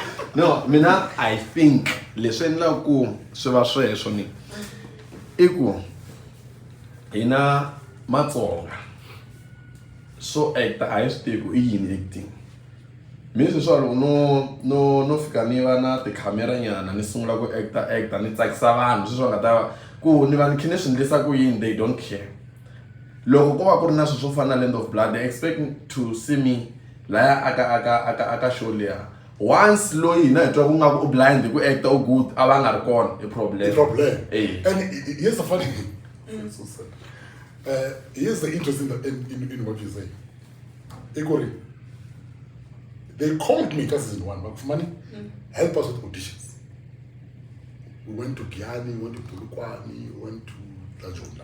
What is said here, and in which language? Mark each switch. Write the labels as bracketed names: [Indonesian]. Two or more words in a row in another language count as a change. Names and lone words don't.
[English] No, [Tsonga] mina [English] I think [Tsonga] leswi endlaka ku swi va sweswo ni i ku hina Matsonga so actor a hi swi tivi ku i yini acting. Mi sweswi loko no fika ni va na tikhamera nyana ni sungula ku actor ni tsakisa vanhu sweswi va nga ta ku ni va ni khe ni swi endlisa ku yini, [English] they don't care. [Tsonga] Loko ko va ku ri na swilo swo fana na Land of Blood, [English] they expect to see me [Tsonga] laya aka show liya. Once loyi hina hi twa ku nga ku u blind ku actor u good a va nga ri kona i problem. [English] Hey. And here's the funny thing. So sad. Here's the interesting in what you say. Ikori, they called me because season 1, but Fumani, help us with auditions. We went to Giyani, we went to Pulukwani, we went to Vatsonga.